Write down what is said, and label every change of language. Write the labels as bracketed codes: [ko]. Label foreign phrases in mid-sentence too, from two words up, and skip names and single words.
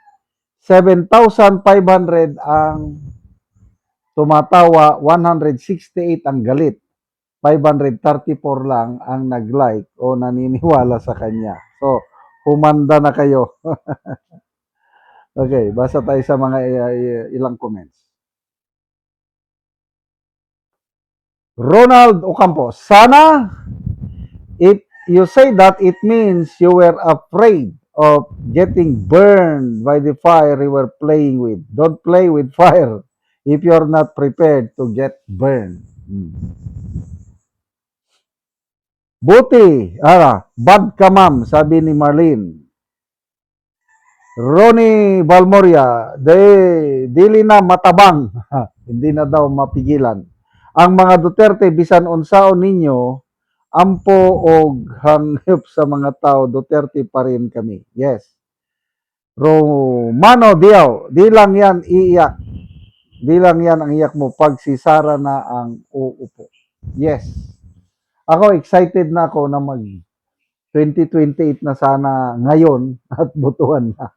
[tl] 7,500 ang tumatawa, 168 ang galit, 534 lang ang nag-like o naniniwala sa kanya. So, humanda na kayo. Okay, basa tayo sa mga ilang comments. [en] Ronald Ocampo, sana if you say that, it means you were afraid of getting burned by the fire you were playing with. Don't play with fire if you're not prepared to get burned. [tl] Buti, bad ka ma'am, sabi ni Marlene. Ronnie Balmoria, [ceb] dili na matabang, [tl] hindi na daw mapigilan. [ceb] Ang mga Duterte, bisan unsaon ninyo, ampo og hangyop sa mga tao, [tl] Duterte pa rin kami. [ceb] Yes. [tl] Romano Diao, di lang yan iiyak. Di lang yan ang iyak mo pag si Sara na ang uupo. Yes. Ako, excited na ako na mag 2028 na sana ngayon at butuan na.